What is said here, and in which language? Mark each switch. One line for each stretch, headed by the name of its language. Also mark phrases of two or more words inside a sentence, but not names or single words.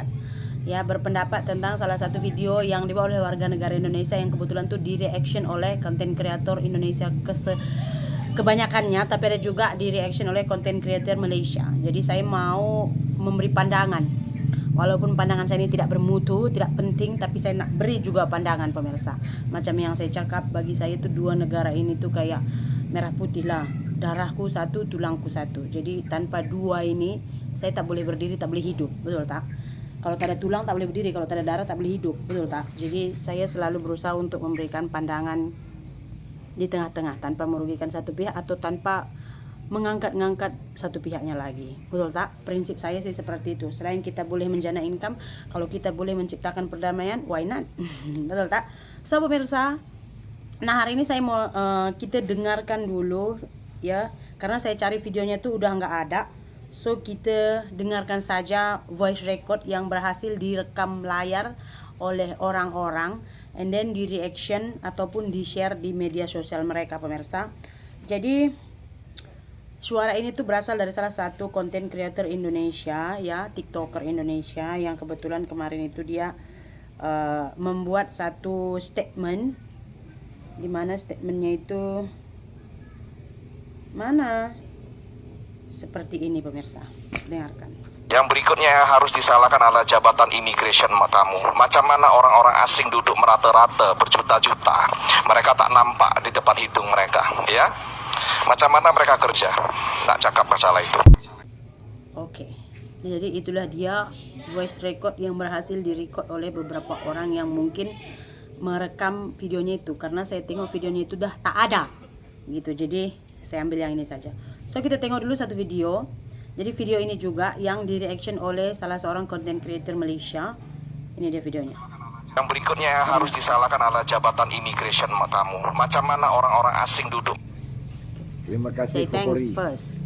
Indonesian: Ya, berpendapat tentang salah satu video yang dibuat oleh warga negara Indonesia yang kebetulan tuh di-reaction oleh konten kreator Indonesia kebanyakannya, tapi ada juga di-reaction oleh konten kreator Malaysia. Jadi saya mau memberi pandangan. Walaupun pandangan saya ini tidak bermutu, tidak penting, tapi saya
Malay: nak beri juga
Indonesian: pandangan pemirsa.
Malay: Macam yang saya cakap,
Indonesian: bagi saya itu dua negara ini tuh kayak merah putih lah. Darahku satu, tulangku satu.
Malay: Jadi tanpa dua ini saya tak boleh berdiri, tak boleh hidup. Betul tak? Kalau tak ada tulang tak boleh berdiri, kalau tak ada darah tak boleh hidup. Betul tak?
Indonesian: Jadi saya selalu berusaha untuk memberikan pandangan di tengah-tengah tanpa merugikan satu pihak atau tanpa mengangkat-ngangkat satu pihaknya lagi.
Malay: Betul tak?
Indonesian: Prinsip saya sih seperti itu. Selain kita
Malay: boleh menjana
Indonesian: income, kalau kita boleh menciptakan perdamaian,
English: why not?
Malay: Betul tak?
Indonesian: So pemirsa, nah hari ini saya mau kita dengarkan dulu ya, karena saya cari videonya tuh udah nggak ada. So kita dengarkan saja
English: voice record
Indonesian: yang berhasil direkam layar oleh orang-orang,
English: and then
Indonesian: di reaction ataupun di share di media sosial mereka pemirsa. Jadi suara ini tuh berasal dari salah satu konten creator Indonesia ya, TikToker Indonesia yang kebetulan kemarin itu dia membuat satu statement, dimana statementnya itu mana seperti ini pemirsa, dengarkan. Yang berikutnya yang harus disalahkan adalah jabatan immigration kamu.
Malay: Macam mana orang-orang asing duduk merata-rata berjuta-juta, mereka tak nampak di depan hidung mereka, ya? Macam mana mereka kerja? Tak cakap masalah itu.
Indonesian: Oke, jadi itulah dia
English: voice record
Indonesian: yang berhasil direcord oleh beberapa orang yang mungkin merekam videonya itu.
Malay: Karena saya tengok videonya itu dah tak ada, gitu. Jadi saya ambil yang ini saja.
Indonesian: So
Malay: kita tengok dulu
Indonesian: satu video. Jadi video ini juga yang di-reaction oleh salah seorang
English: content creator
Indonesian: Malaysia. Ini dia videonya. Yang berikutnya yang harus disalahkan adalah jabatan immigration kamu.
Malay: Macam mana orang-orang asing duduk. Terima kasih Thanks Kokori first.